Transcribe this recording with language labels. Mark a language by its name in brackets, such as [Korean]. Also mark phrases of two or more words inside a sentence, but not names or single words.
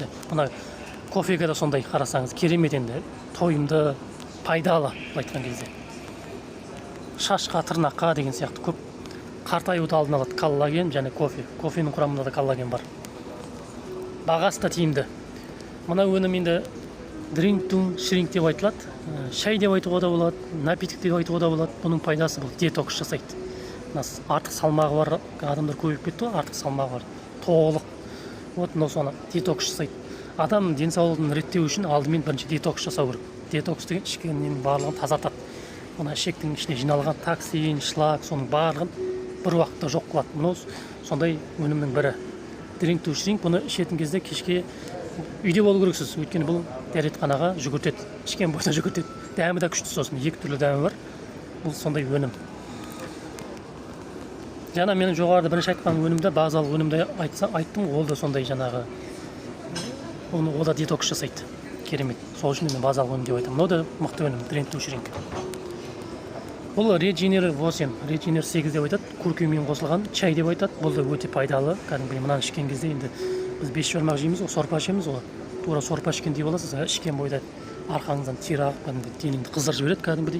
[Kazakh] Мына кофеге де сондай қарасаңыз, керемет енді, тойымды, пайдалы айтқан кезде. Шашқа, тырнаққа деген сияқты көп қартаюды алдын алады коллаген және кофе. Кофенің құрамында да коллаген бар. Бағасы да тиімді. Мына өнім енді [English] drink to shrink [Kazakh] деп айтылады. Шай деп айтуға да болады, напиток деп айтуға да болады. Бұның пайдасы бұл детокс жасайды. Артық салмағы бар адамдар көбейіп кетті ғой, артық салмағы бар. Толық. Вот мынау соны детокс жасайды. Адам денсаулығын реттеу үшін алдымен бірінші детокс жасау керек. Детокс деген ішкеннің барлығын тазартады. Мына ішектің ішіне жиналған токсин, шлак, соның барлығын бір уақытта жоқ қылады. Мынау сондай өнімнің бірі. [English] Drink to shrink, [Kazakh] бұны ішетін кезде кешке үйде болу керексіз. Өйткені бұл дәретханаға жүгіртеді. Ішкен бойда жүгіртеді. Дәмі да күшті, сосын 2 түрлі дәмі бар. Бұл сондай өнім. Жаңа менің жоғарыда бірінші айтқан өнімді, базалық өнімді айттым, ол да сондай жаңағы. Ол да детокс жасайды. Керемет. Сол үшін мен базалық өнім деп айтамын. Мынау да мықты өнім, [English] drink to shrink. [Kazakh] Бұл Regener 8, Regener 8 деп айтады, куркумин қосылған чай деп айтады. Бұл да өте пайдалы. Кәдімгі мынаны ішкен кезде енді біз 5 жармақ жейміз ғой, сорпа ішеміз ғой. Тура сорпа ішкендей боласыз, ішкен бойда арқаңыздан тер ағып, кәдімгі денеңді қыздырып жібереді кәдімгідей.